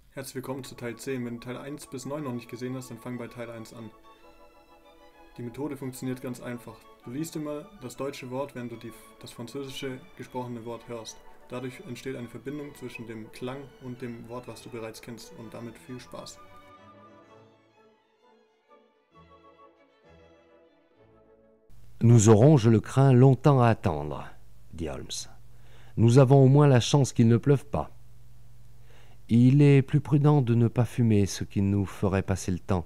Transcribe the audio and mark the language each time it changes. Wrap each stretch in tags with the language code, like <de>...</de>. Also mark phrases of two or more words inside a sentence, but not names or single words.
<de>Herzlich willkommen zu Teil 10. Wenn du Teil 1 bis 9 noch nicht gesehen hast, dann fang bei Teil 1 an. Die Methode funktioniert ganz einfach. Du liest immer das deutsche Wort, während du das französische gesprochene Wort hörst. Dadurch entsteht eine Verbindung zwischen dem Klang und dem Wort, was du bereits kennst, und damit viel Spaß.</de> <fr>Nous aurons, je le crains, longtemps à attendre, dit Holmes. Nous avons au moins la chance qu'il ne pleuve pas. Il est plus prudent de ne pas fumer, ce qui nous ferait passer le temps.</fr>